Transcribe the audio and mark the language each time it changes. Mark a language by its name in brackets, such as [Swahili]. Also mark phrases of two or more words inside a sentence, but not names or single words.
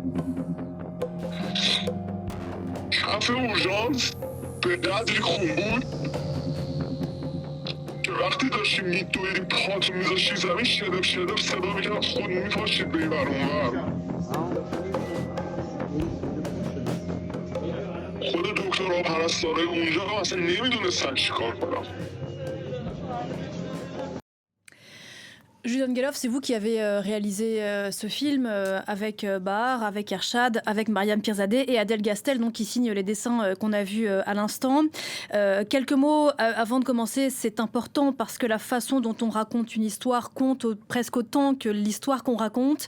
[Persian] کف اورژانس به قدری خون بود که وقتی داشتی میدویدی پاتو میذاشتی زمین شدف صدا میکرد خود میپاشید به این بر اونور خود دکترها پرستارای اونجا هم اصلا نمیدونستن چی کار کنم. [French] Julie Dungeloff, c'est vous qui avez réalisé ce film avec Bahar, avec Ershad, avec Mariam Pirzadeh et Adel Gastel, donc, qui signe les dessins qu'on a vus à l'instant. Quelques mots avant de commencer, c'est important parce que la façon dont on raconte une histoire compte presque autant que l'histoire qu'on raconte.